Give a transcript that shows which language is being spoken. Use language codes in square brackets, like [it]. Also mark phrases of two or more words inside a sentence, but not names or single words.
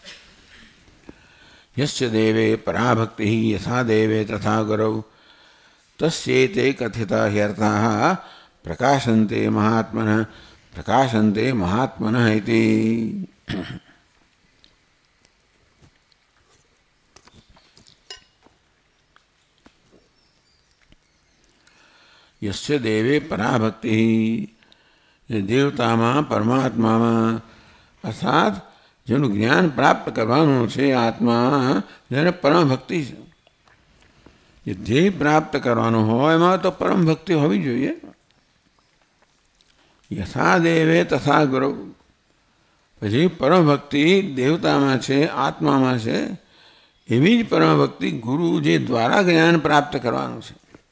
[sa] यस्य देवे पराभक्ति यथा देवे तथा गुरौ तस्येते कथिता ह्यर्थाः प्रकाशन्ते महात्मनः इति। यस्य देवे पराभक्ति, [gu] देवताમાં પરમાત્મામાં અર્થાત જેનું જ્ઞાન પ્રાપ્ત કરવાનું છે આત્મા, જેને પરમ ભક્તિ છે, જે ધ્યેય પ્રાપ્ત કરવાનું હોય એમાં તો પરમ ભક્તિ હોવી જોઈએ. [sa] यथा देवे तथा गुरु, [gu] પછી પરમ ભક્તિ દેવતામાં છે, આત્મામાં છે, એવી જ પરમ ભક્તિ ગુરુ જે દ્વારા જ્ઞાન પ્રાપ્ત કરવાનું છે.